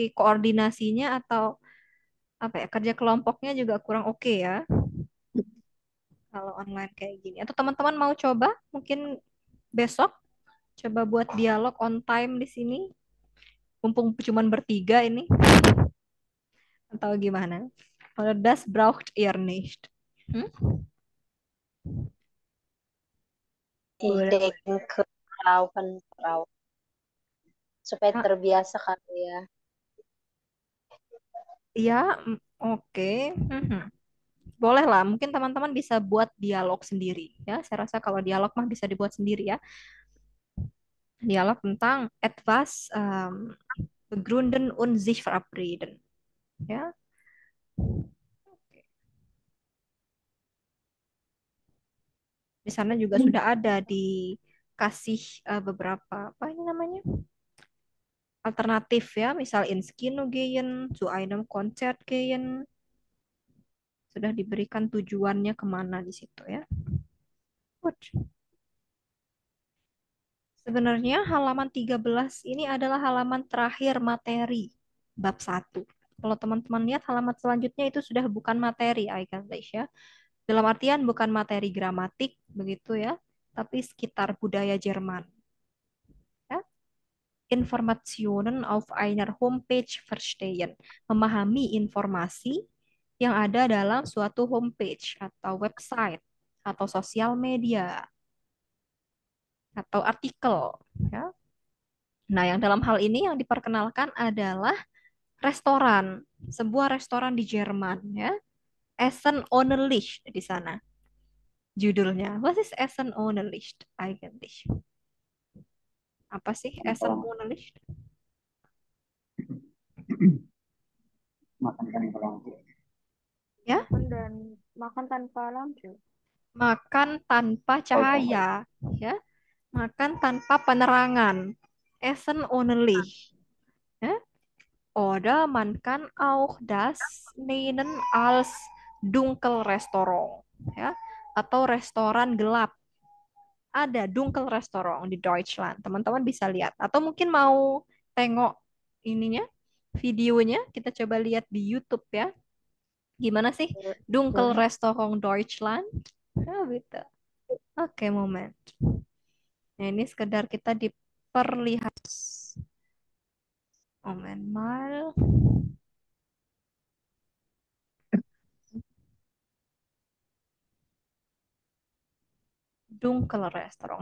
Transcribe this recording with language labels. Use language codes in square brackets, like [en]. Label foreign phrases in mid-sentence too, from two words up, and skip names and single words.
[id] Koordinasinya atau apa ya, kerja kelompoknya juga kurang oke, ya, kalau online kayak gini. Atau teman-teman mau coba mungkin besok coba buat dialog on time di sini, mumpung cuman bertiga ini, atau gimana? [de] Kalau das braucht ihr nicht. Hmm? Ich [id] Boleh, boleh. [de] denke, Frau. [id] supaya Ah, terbiasa kali ya. ya, oke. Mhm. Boleh lah, mungkin teman-teman bisa buat dialog sendiri ya. Saya rasa kalau dialog mah bisa dibuat sendiri ya. Dialog tentang [de] etwas begründen und sich verabreden. [id] Ya. Di sana juga sudah ada dikasih beberapa apa ini namanya? Alternatif ya, misal [de] ins Kino gehen, zu einem Konzert gehen, [id] sudah diberikan tujuannya kemana di situ ya. [en] Good. [id] Sebenarnya halaman 13 ini adalah halaman terakhir materi bab 1. Kalau teman-teman lihat halaman selanjutnya itu sudah bukan materi English ya. Dalam artian bukan materi gramatik begitu ya, tapi sekitar budaya Jerman. Ya. [de] Informationen auf einer Homepage verstehen. [id] Memahami informasi yang ada dalam suatu homepage atau website atau sosial media atau artikel ya. Nah, yang dalam hal ini yang diperkenalkan adalah restoran, sebuah restoran di Jerman ya. Essen ohne Licht di sana. Judulnya. [en] What is [de] Essen ohne Licht eigentlich? [id] Apa sih Essen Kalau [de] ohne Licht? [id] makan kan kalau Ya, Makan tanpa lampu. makan tanpa cahaya, ya. Makan tanpa penerangan. [de] Essen ohne Licht. Ya. Oder man kann auch das nennen als Dunkelrestaurant, [id] ya. Atau restoran gelap. Ada Dunkelrestaurant di Deutschland. Teman-teman bisa lihat. Atau mungkin mau tengok ininya, videonya, kita coba lihat di YouTube ya. Gimana sih Dunkelrestaurant Deutschland? Oh, gitu. Oke, moment. Nah, ini sekedar kita diperlihat. [de] Moment mal. Dunkelrestaurant.